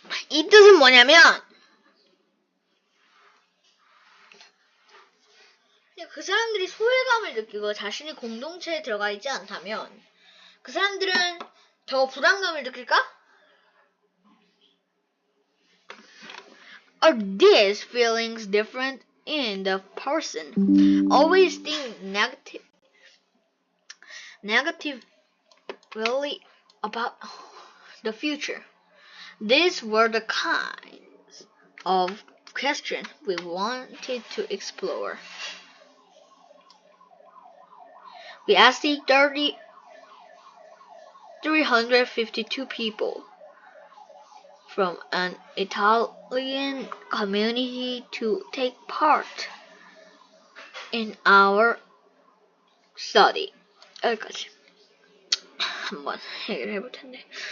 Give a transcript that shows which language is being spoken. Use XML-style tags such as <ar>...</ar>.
<ko>이 뜻은 뭐냐면 그 사람들이 소외감을 느끼고 자신이 공동체에 들어가 있지 않다면 그 사람들은 더 불안감을 느낄까?</ko> <en>Are these feelings different in the person. Always think negatively about the future. These were the kinds of questions we wanted to explore. We asked 352 people from an Italian community to take part in our study.</en> <ko>여기까지 한번 얘기를 해볼 텐데.</ko>